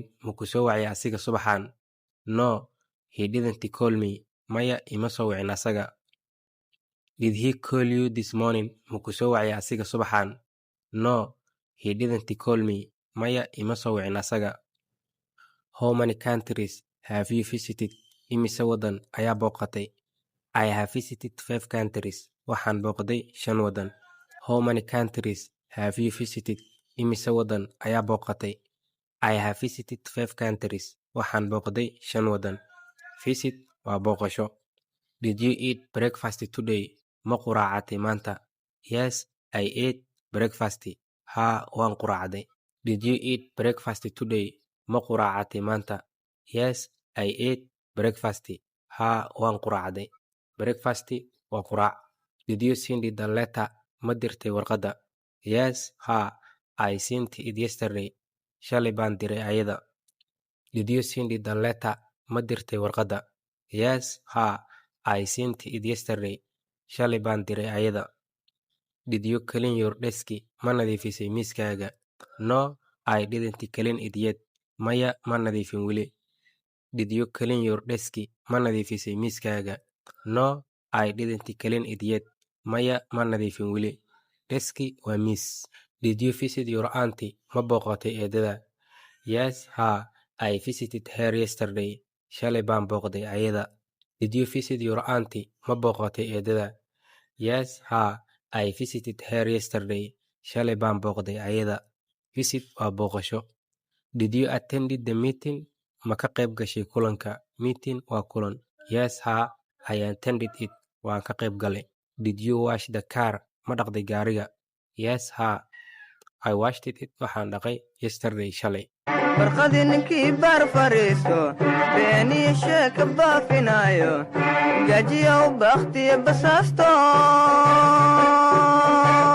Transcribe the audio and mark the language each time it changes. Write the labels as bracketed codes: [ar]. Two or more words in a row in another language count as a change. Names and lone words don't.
[so] Ma ku soo wacay asiga subaxan? [en] No, he didn't call me. [so] Maya, ima soo wacin asaga. [en] Did he call you this morning? [so] Ma ku soo wacay asiga subaxan? [en] No, he didn't call me. [so] Maya, ima soo wacin asaga. [en] How many countries have you visited? [so] Imise wadan ayaa booqatay? [en] I have visited 5 countries. [so] Waxaan booqday 5 wadan. [en] How many countries have you visited? [so] Imise wadan ayaa booqatay? [en] I have visited 5 countries. [so] Waxaan booqday 5 wadan. Visit waa booqasho. [en] Did you eat breakfast today? [so] Ma quraacatay maanta? [en] Yes, I ate breakfast. [so] Haa, waan quraacday. [en] Did you eat breakfast today? [so] Ma quraacatay maanta? [en] Yes, I ate breakfast. [so] Haa, waan quraacday. Breakfast waa quraac. [en] Did you send the letter? [so] Ma dirtay warqadda? [en] Yes, haa. I sent it yesterday. [so] Shalay baan diray ayada. [en] Did you send the letter? [so] Ma dirtay warqadda? [en] Yes, haa. I sent it yesterday. [so] Shalay baan diray ayada. [en] Did you clean your desk? [so] Ma nadiifisay miiskaaga? [en] No, I didn't clean it yet. [so] Maya, ma nadiifin weli. [en] Did you clean your desk? [so] Ma nadiifisay miiskaaga? [en] No, I didn't clean it yet. [so] Maya, ma nadiifin weli. Deski waa miis. [en] Did you visit your auntie? [so] Ma booqatay eedada? [en] Yes, haa. I visited her yesterday. [so] Shalay baan booqday ayada. [en] Did you visit your auntie? [so] Ma booqatay eedada? [en] Yes, haa. I visited her yesterday. [so] Shalay baan booqday ayada. Visit waa booqasho. [en] Did you attend the meeting? [so] Ma ka qayb gashay kulanka? Meeting waa kulan. [en] Yes, haa. I attended it. [so] Waan ka qayb galay. [en] Did you wash the car? [so] Ma dhaqday gaariga? [en] Yes, haa. I washed it. [so] Waxaan dhaqay yesterday shalay. warqadii ninkii baar fariisto beeniyo sheeka baafinayo gajiyo u bakhtiyo basaasto